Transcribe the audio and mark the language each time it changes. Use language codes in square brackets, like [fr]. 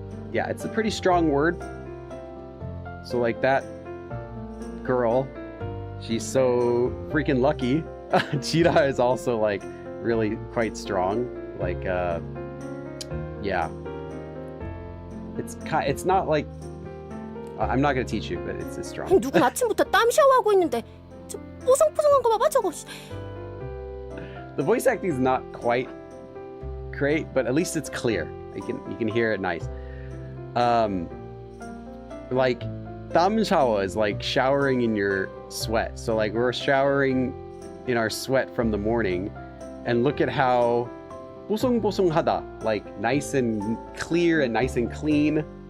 [en] Yeah, it's a pretty strong word. So like that girl, she's so freaking lucky. Cheetah is also like really quite strong. Like, yeah. It's not like, I'm not gonna teach you, but it's strong. [ko] 누군 아침부터 땀 샤워하고 있는데 저 뽀송뽀송한 거 봐봐 저거. [en] The voice acting is not quite great, but at least it's clear. You can hear it nice. Like 땀 shower is like showering in your sweat. So like we're showering in our sweat from the morning, and look at how 뽀송뽀송하다, like nice and clear and nice and clean.